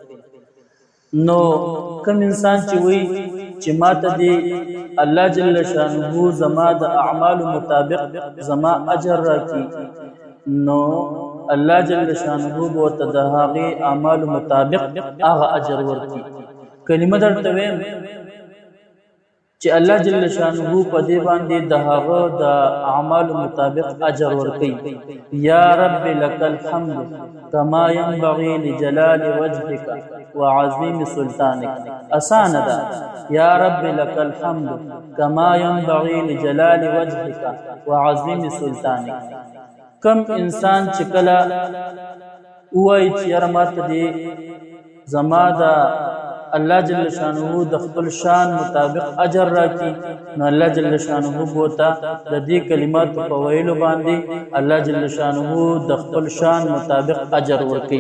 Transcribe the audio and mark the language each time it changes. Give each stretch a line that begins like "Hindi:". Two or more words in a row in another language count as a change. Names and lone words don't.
Pashto: نو کوم انسان چې وایي چې ماته دې الله جل شانه زما د اعمالو مطابق زما اجر راکړي، نو الله جل شانه به ورته د هغې اعمالو مطابق هغه اجر ورکړي. کلمه درته وایم چې الله جل شانه په دې باندې د هغه د اعمالو مطابق اجر ورکوي.
Arabic: یا رب لك الحمد كما ينبغي لجلال وجهك وعظيم سلطانك.
Pashto: اسانه ده،
Arabic: یا رب لك الحمد كما ينبغي لجلال وجهك وعظيم سلطانك.
Pashto: کم انسان چې کله وایي چې یاره ماته دې زما د الله جل شانه د خپل شان مطابق اجر راکړي، نو الله جل شانه بوته د دې کلماتو په ویلو باندې الله جل شانه د خپل شان مطابق اجر ورکړي.